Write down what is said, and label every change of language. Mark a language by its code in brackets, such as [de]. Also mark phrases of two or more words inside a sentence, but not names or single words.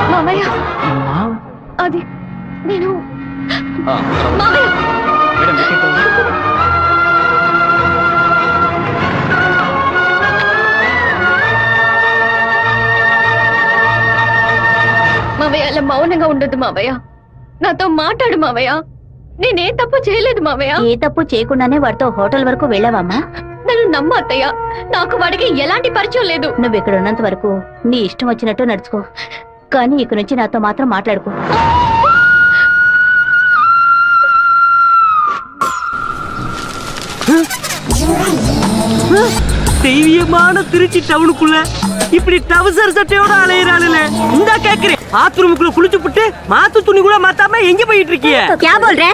[te] మామయ్య అది నేను మామయ్య మావయ్య అలా మౌనంగా ఉండొద్దు మావయ్య. నాతో మాట్లాడు మావయ్య. నేనే తప్పు చేయలేదు మావయ్య. ఏ తప్పు చేయకుండానే వాడితో హోటల్ వరకు వెళ్ళావమ్మా? నన్ను నమ్ము అత్తయ్య. నాకు వాడికి ఎలాంటి పరిచయం లేదు. నువ్వు ఇక్కడ ఉన్నంత వరకు నీ ఇష్టం వచ్చినట్టు నడుచుకో, కానీ ఇక నుంచి నాతో మాత్రం మాట్లాడుకో. [ta] தெய்வீகமான திருச்சி டவுனுக்குள்ள இப்படி டவுசர் சட்டையோட அலையிறாளுல இந்த கேக்குறேன். பாத்ரூமுக்குள்ள குளிச்சு புட்டு மாத்து துணி கூட மாத்தாம எங்க போயிட்டு இருக்கீங்க?